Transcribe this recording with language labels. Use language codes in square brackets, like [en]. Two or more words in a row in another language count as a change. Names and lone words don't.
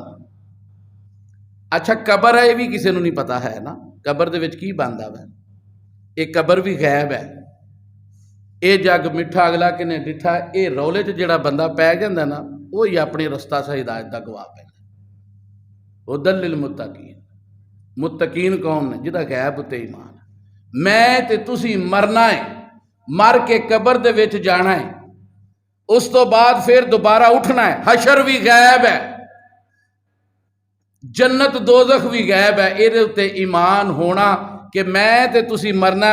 [pa] اچھا قبر ہے، یہ بھی کسے نوں نہیں پتا ہے نا، قبر دے وچ کی بندا وا، یہ قبر بھی غیب ہے. یہ جگ مٹھا اگلا کنے ڈٹھا، یہ رولے چ جیہڑا بندہ پے جاندا نا، وہ ہی اپنی رستہ سے ہدایت دا گواہ پیندا. [ar] هدى للمتقين, [pa] متقین کون نے? جیہدا غیب اتے ایمان ہے. میں تے تسیں مرنا ہے، مر کے قبر دے وچ جانا ہے، اس توں بعد فیر دوبارہ اٹھنا ہے. حشر بھی غیب ہے، جنت دوزخ بھی غیب ہے. ایہدے اتے ایمان ہونا کہ میں تے تسیں مرنا.